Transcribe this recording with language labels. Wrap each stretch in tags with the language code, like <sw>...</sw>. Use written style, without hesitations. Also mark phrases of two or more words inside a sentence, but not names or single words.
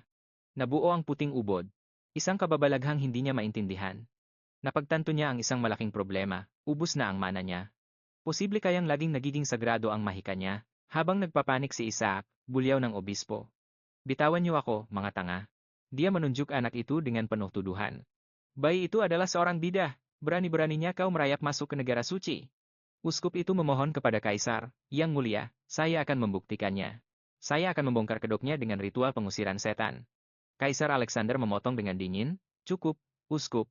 <tl>Nabuo ang puting ubod. Isang kababalaghang hindi niya maintindihan. Napagtanto niya ang isang malaking problema, ubos na ang mana niya. Posible kayang laging nagiging sagrado ang mahika niya, habang nagpapanik si Isaac, bulyaw ng obispo. Bitawan niyo ako, mga tanga.</tl> <id>Dia menunjuk anak itu dengan penuh tuduhan. Bayi itu adalah seorang bidah, berani-beraninya kau merayap masuk ke negara suci. Uskup itu memohon kepada Kaisar, Yang Mulia, saya akan membuktikannya. Saya akan membongkar kedoknya dengan ritual pengusiran setan. Kaisar Alexander memotong dengan dingin, cukup, Uskup.</id>